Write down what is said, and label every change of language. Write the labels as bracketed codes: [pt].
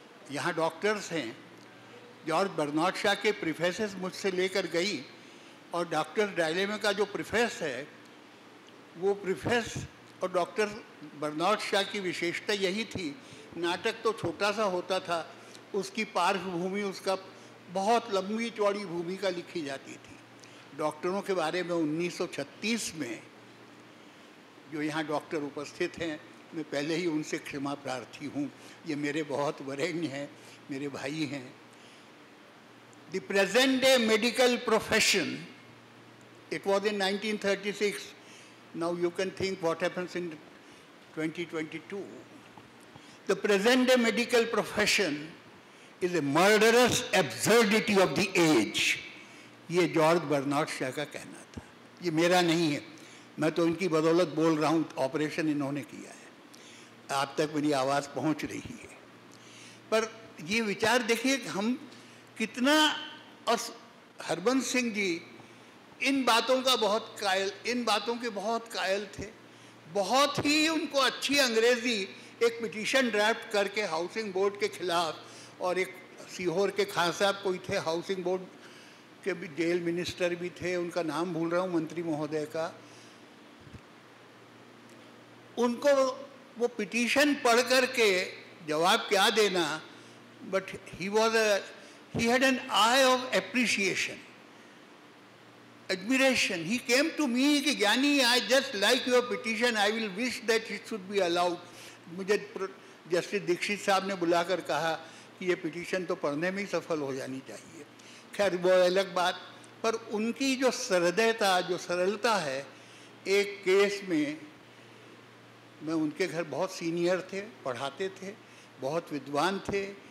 [hi] यहाँ डॉक्टर्स हैं, George Bernard Shaw के प्रीफेसेस मुझसे लेकर गई, और डॉक्टर डायलेमा का जो प्रीफेस है, वो प्रीफेस और डॉक्टर बर्नार्ड शॉ की विशेषता यही थी, नाटक तो छोटा सा होता था, उसकी पार्श्वभूमि, उसका बहुत लंबी चौड़ी भूमिका लिखी जाती थी। डॉक्टरों के बारे में 1936 में जो यहाँ डॉक्टर उपस्थित हैं, मैं पहले ही उनसे क्षमा प्रार्थी हूँ, ये मेरे बहुत वरेण्य हैं, मेरे भाई हैं। [en] The present day medical profession, it was in 1936, now you can think what happens in 2022. The present day medical profession is a murderous absurdity of the age. [hi] ये जॉर्ज बर्नार्ड शॉ का कहना था, ये मेरा नहीं है, मैं तो इनकी बदौलत बोल रहा हूँ, ऑपरेशन इन्होंने किया है, आप तक मेरी आवाज़ पहुँच रही है। पर ये विचार देखिए हम कितना, और हरबंस सिंह जी इन बातों के बहुत कायल थे। बहुत ही उनको अच्छी अंग्रेज़ी, एक पिटीशन ड्राफ्ट करके हाउसिंग बोर्ड के खिलाफ, और एक सीहोर के खान साहब कोई थे, हाउसिंग बोर्ड के भी जेल मिनिस्टर भी थे, उनका नाम भूल रहा हूँ, मंत्री महोदय का। उनको वो पिटीशन पढ़ करके जवाब क्या देना, but [en] he had an eye of appreciation, admiration. He came to me [hi] कि ज्ञानी, [en] I just like your petition, I will wish that it should be allowed. [hi] मुझे जस्टिस दीक्षित साहब ने बुलाकर कहा कि ये पिटीशन तो पढ़ने में ही सफल हो जानी चाहिए। खैर वो अलग बात। पर उनकी जो सहृदयता, जो सरलता है, एक केस में मैं उनके घर बहुत सीनियर थे, पढ़ाते थे, बहुत विद्वान थे।